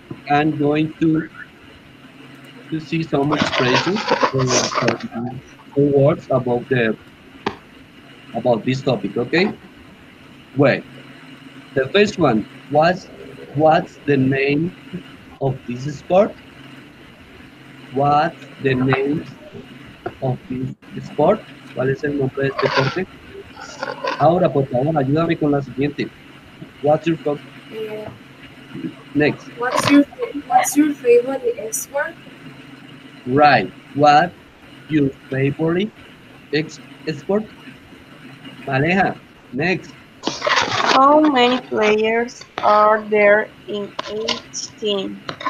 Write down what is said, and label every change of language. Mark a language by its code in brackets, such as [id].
[en] I'm going to see some expressions or some words about this topic. Okay. Well, the first one was what's the name of this sport? What's the name of this sport? [es] ¿Cuál es el nombre de este deporte? Ahora, por favor, ayúdame con la siguiente. [en] What's your Uh, next? what's your favorite sport? Right. What your favorite sport? Maleja. Next. How many players are there in each team?